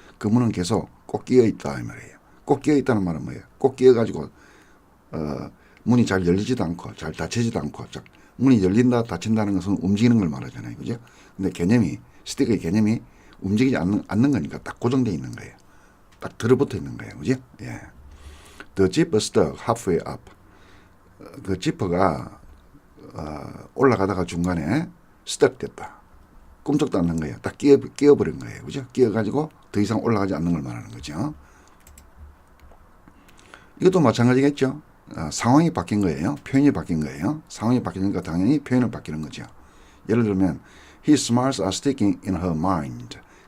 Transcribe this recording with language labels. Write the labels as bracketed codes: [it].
[ko] 그 문은 계속 꼭 끼어 있다 이 말이에요. 꼭 끼어 있다는 말은 뭐예요? 꼭 끼어 가지고 문이 잘 열리지도 않고 잘 닫히지도 않고 문이 열린다 닫힌다는 것은 움직이는 걸 말하잖아요, 그죠? 근데 개념이 스틱의 개념이 움직이지 않는 거니까 딱 고정되어 있는 거예요. 딱 들어붙어 있는 거예요, 그죠? 예. [en] The zipper stuck halfway up. [ko] 그 지퍼가 올라가다가 중간에 stuck 됐다. 꼼짝도 않는 거예요. 딱 끼어버린 거예요, 그죠? 끼어가지고 더 이상 올라가지 않는 걸 말하는 거죠. 이것도 마찬가지겠죠. 상황이 바뀐 거예요. 표현이 바뀐 거예요. 상황이 바뀌니까 당연히 표현은 바뀌는 거죠. 예를 들면 [en] His smiles are sticking in her mind.